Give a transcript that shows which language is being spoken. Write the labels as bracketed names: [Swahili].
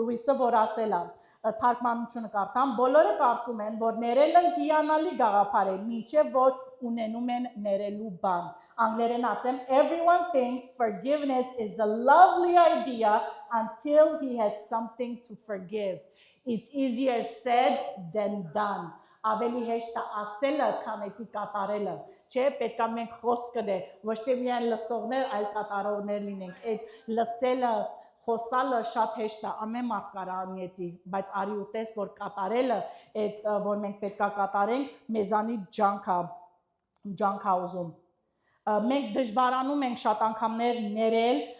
[Armenian] Lewis-ը, որ ասել է, թարգմանությունը կարդամ, բոլորը կարծում են, որ ներելը հիանալի գաղափար է, մինչև որ ունենում են ներելու բան։ Անգլերեն ասեմ, [English] everyone thinks forgiveness is a lovely idea until he has something to forgive. It's easier said than done. [Armenian] Ավելի հեշտ է ասելը, քան էդի կատարելը, չէ, պետք է մենք խոսքը դե, ոչ թե միայն լսողներ, այլ կատարողներ լինենք, այդ լսելը, խոսալը շատ հեշտ է, ամեն մարդ կարա անի էդի, բայց արի ու տես, որ կատարելը, այդ, որ մենք պետք է կատարենք, մեզանից ջանք է ուզում։ Մենք դժվարանում ենք շատ անգամներ ներել